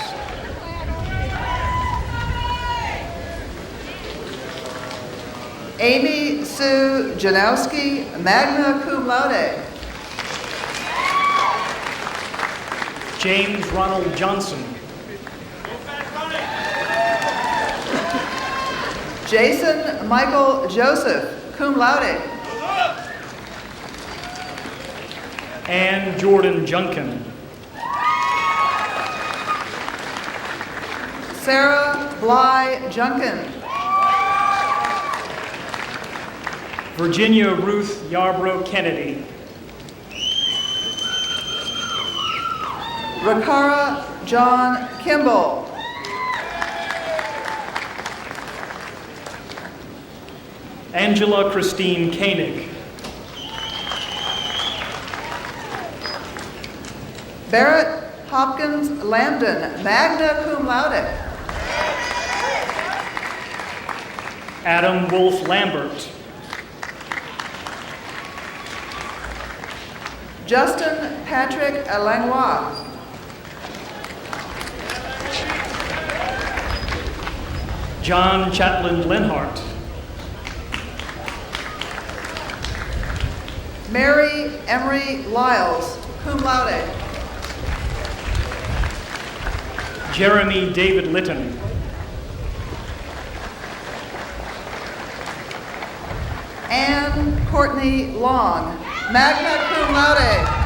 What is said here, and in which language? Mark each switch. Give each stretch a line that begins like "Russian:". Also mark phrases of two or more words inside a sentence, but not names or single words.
English: Amy Sue Janowski,
Latin: magna cum laude.
English: James Ronald Johnson. Jason Michael Joseph,
Latin: cum laude.
English: Ann Jordan Junkin. Sarah Bly Junkin. Virginia Ruth Yarbrough Kennedy. Rakara John Kimball. Angela Christine Koenig. Barrett Hopkins Lambden,
Latin: magna cum laude.
English: Adam Wolf Lambert. Justin Patrick Langlois. John Chatland Lenhart. Mary Emery Lyles,
Latin: cum laude.
English: Jeremy David Litton. Anne Courtney Long,
Latin: magna cum laude.